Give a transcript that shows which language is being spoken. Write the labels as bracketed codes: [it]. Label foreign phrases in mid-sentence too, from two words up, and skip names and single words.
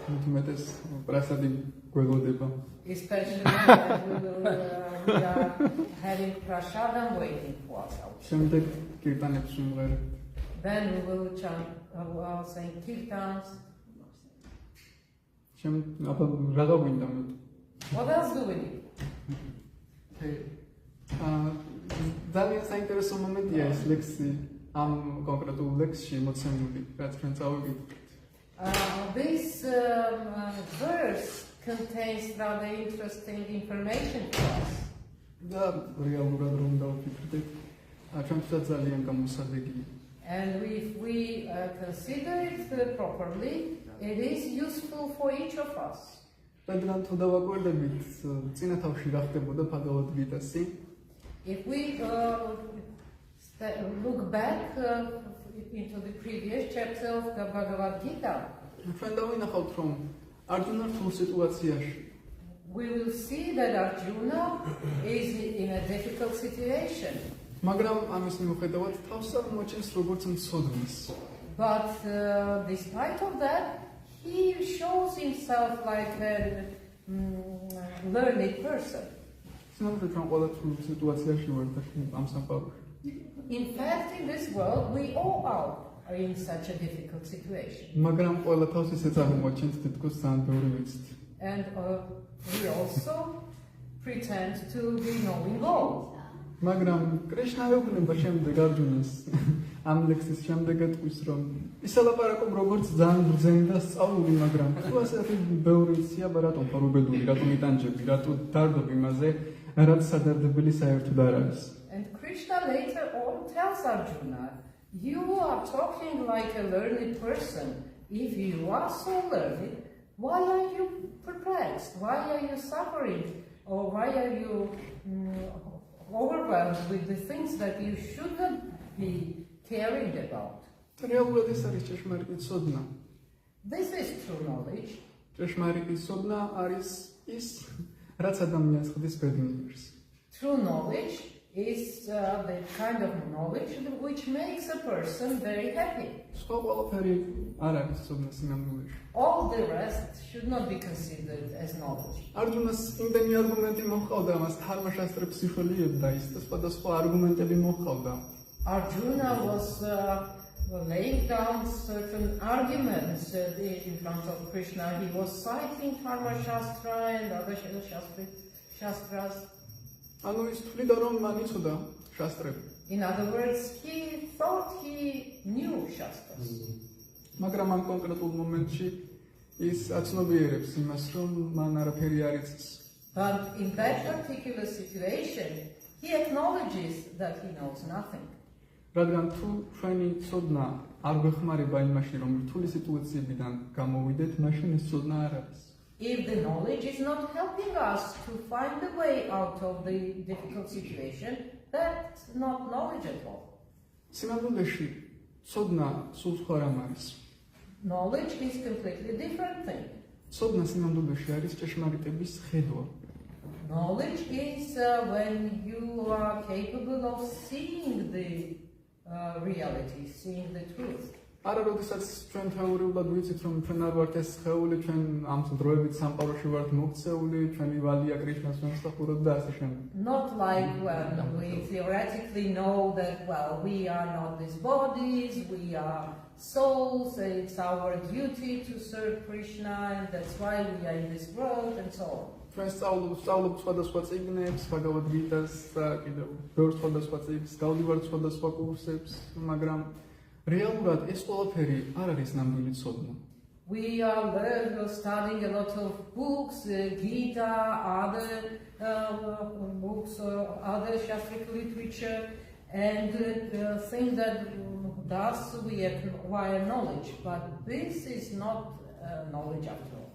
[en] Especially that we are having prasadam waiting for us outside. Then we will chant, sing kirtans. What else do we need? [ka] ძალიან საინტერესო მომენტია ეს ლექსი ამ კონკრეტულ ლექსში მოცემული, რაც ჩვენ წავივიდეთ. [en] This verse contains rather interesting information for us. [ka] და რეალურად რომ დავფიქრდეთ, ჩვენთვისაც ძალიან გამოსადეგია. [en] And if we consider it properly, it is useful for each of us. If we look back into the previous chapter of the Bhagavad Gita, we will see that Arjuna is in a difficult situation. But despite of that, he shows himself like a learned person. [ka] სინამდვილე ჩვენ ყველა სიტუაციაში ვართ ამ სამყაროში. [en] In fact, in this world, we all are in such a difficult situation. [ka] მაგრამ ყველა თავს ისეც აღმოჩენთ თითქოს ძალიან ბევრი ვიცით. [en] And we also pretend to be knowing all. [ka] მაგრამ კრიშნა ეუბნება შემდეგ არჯუნას ამ ლექსის შემდეგ ეტყვის რომ ისალაპარაკო როგორც ძალიან ბრძენი და სწავლული, მაგრამ თუ ასეთი ბევრი იცი, აბა რატომ ხარ უბედური, რატომ იტანჯები, რატო დარდობ იმაზე, რაც სადარდებელი საერთოდ არ არის. [en] And Krishna later on tells Arjuna, you are talking like a learned person. If you are so learned, why are you perplexed? Why are you suffering? Or why are you overwhelmed with the things that you shouldn't be caring about? [ka] რეალურად ეს არის ჭეშმარიტი ცოდნა. [en] This is true knowledge. [ka] ჭეშმარიტი ცოდნა არის ის, რაც ადამიანს ხდის ბედნიერს. [en] True knowledge is the kind of knowledge which makes a person very happy. [ka] სხვა ყველაფერი არ არის ცოდნა სინამდვილეში. [en] All the rest should not be considered as knowledge. [ka] არჯუნას იმდენი არგუმენტი მოჰყავდა, მას თარმაშასტრებს იშოლიებდა, ის სხვადასხვა არგუმენტები მოჰყავდა. [en] Arjuna was laying down certain arguments in front of Krishna. He was citing Dharma Shastra and other Shastras. [ka] ანუ ის თვლიდა რომ მან იცოდა შასტრები. [en] In other words, he thought he knew Shastras. [ka] მაგრამ ამ კონკრეტულ მომენტში ის აცნობიერებს იმას, რომ მან არაფერი არ იცის. [en] But in that particular situation, he acknowledges that he knows nothing. [ka] რადგან თუ ჩვენი ცოდნა არ გვეხმარება იმაში, რომ რთული სიტუაციებიდან გამოვიდეთ, მაშინ ეს ცოდნა არ არის. [en] If the knowledge is not helping us to find the way out of the difficult situation, that's not knowledge at all. [ka] სინამდვილეში ცოდნა სულ სხვა რამ არის. [en] Knowledge is completely different thing. [ka] ცოდნა სინამდვილეში არის ჭეშმარიტების ხედვა. [en] Knowledge is when you are capable of seeing the reality, seeing the truth. [ka] არა, როდესაც ჩვენ თეორიულად ვიცით, რომ ჩვენ არ ვართ ეს სხეული, ჩვენ ამ დროებით სამყაროში ვართ მოქცეული, ჩვენი ვალია კრიშნას ვემსახურებთ და ასე შემდეგ. [en] Not like when we theoretically know that, well, we are not these bodies, we are souls, it's our duty to serve Krishna, and that's why we are in this world, and so on. [ka] ჩვენ სწავლობთ სხვადასხვა წიგნებს, ბაგავად გიტას და კიდევ ბევრ სხვადასხვა წიგნს, გავდივართ სხვადასხვა კურსებს, მაგრამ რეალურად ეს ყველაფერი არ არის ნამდვილი ცოდნა. [en] We are studying a lot of books, Gita, other books, other Shastric literature, and think that thus we acquire knowledge, but this is not knowledge after all.